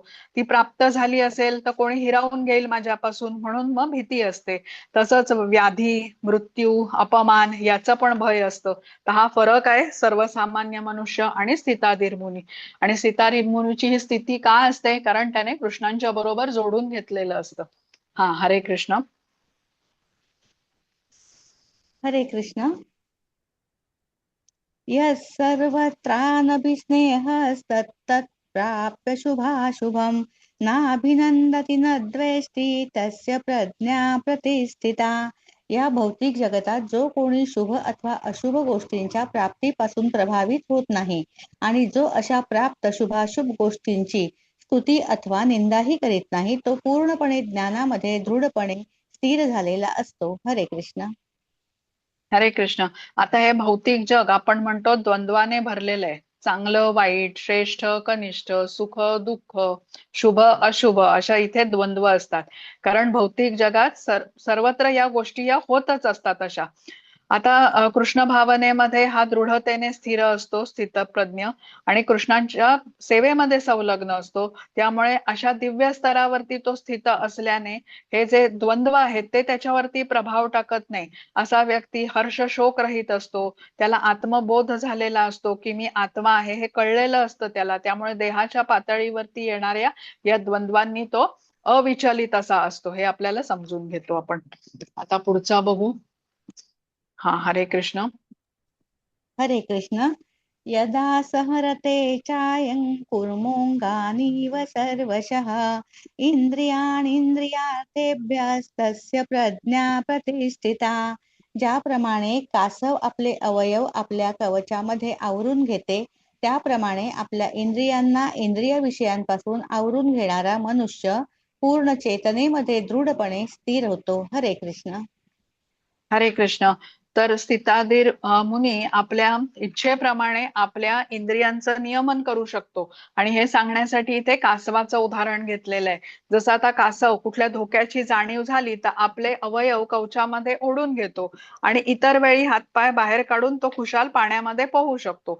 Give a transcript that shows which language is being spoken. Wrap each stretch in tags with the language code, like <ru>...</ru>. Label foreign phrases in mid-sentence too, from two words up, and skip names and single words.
<mr>ती प्राप्त झाली असेल तर कोणी हिरावून घेईल माझ्यापासून म्हणून मग भीती असते. तसंच व्याधी मृत्यू अपमान याचं पण भय असतं. तर हा फरक आहे सर्वसामान्य मनुष्य आणि स्थिताधीर मुनी. आणि स्थिताधीर मुनीची ही स्थिती का असते? कारण त्याने कृष्णांच्या बरोबर जोडून घेतलेलं असतं. हरे कृष्ण. हरे कृष्ण.</mr> <sa>यः सर्वत्रानभिस्नेहस्तत्तत् प्राप्य शुभाशुभम नाभिनंदति न द्वेष्टी तस्य प्रज्ञा प्रतिष्ठिता.</sa> <mr>या भौतिक जगतात जो कोणी शुभ अथवा अशुभ गोष्टींच्या प्राप्तीपासून प्रभावित होत नाही आणि जो अशा प्राप्त शुभाशुभ गोष्टींची स्तुती अथवा निंदाही करीत नाही तो पूर्णपणे ज्ञानामध्ये दृढपणे स्थिर झालेला असतो. हरे कृष्ण. हरे कृष्ण. आता हे भौतिक जग आपण म्हणतो द्वंद्वाने भरलेलं आहे. चांगलं वाईट, श्रेष्ठ कनिष्ठ, सुख दुःख, शुभ अशुभ अशा इथे द्वंद्व असतात. कारण भौतिक जगात सर्वत्र या गोष्टी या होतच असतात अशा. आता कृष्ण भावनेमध्ये हा दृढतेने स्थिर असतो, स्थितप्रज्ञ, आणि कृष्णांच्या सेवेमध्ये संलग्न असतो. त्यामुळे अशा दिव्य स्तरावरती तो स्थित असल्याने हे जे द्वंद्व आहेत ते त्याच्यावरती प्रभाव टाकत नाही. असा व्यक्ती हर्ष शोक रहित असतो. त्याला आत्मबोध झालेला असतो की मी आत्मा आहे हे कळलेलं असतं त्याला. त्यामुळे देहाच्या पातळीवरती येणाऱ्या या द्वंद्वांनी तो अविचलित असा असतो. हे आपल्याला समजून घेतो आपण. आता पुढचा बघू. हा, हरे कृष्ण. हरे कृष्ण.</mr> <sa>यदा सहरते चायं कुर्मोऽङ्गानीव सर्वशः इंद्रियार्थेभ्यस्तस्य प्रज्ञा प्रतिष्ठिता.</sa> <mr>ज्याप्रमाणे कासव आपले अवयव आपल्या कवचामध्ये आवरून घेते त्याप्रमाणे आपल्या इंद्रियांना इंद्रिय विषयांपासून आवरून घेणारा मनुष्य पूर्ण चेतनेमध्ये दृढपणे स्थिर होतो. हरे कृष्ण. हरे कृष्ण. तर स्थिताधीर मुनी आपल्या इच्छेप्रमाणे आपल्या इंद्रियांचं नियमन करू शकतो. आणि हे सांगण्यासाठी इथे कासवाचं उदाहरण घेतलेलं आहे. जसं आता कासव कुठल्या धोक्याची जाणीव झाली तर आपले अवयव कवचामध्ये ओढून घेतो आणि इतर वेळी हातपाय बाहेर काढून तो खुशाल पाण्यामध्ये पोहू शकतो.</mr>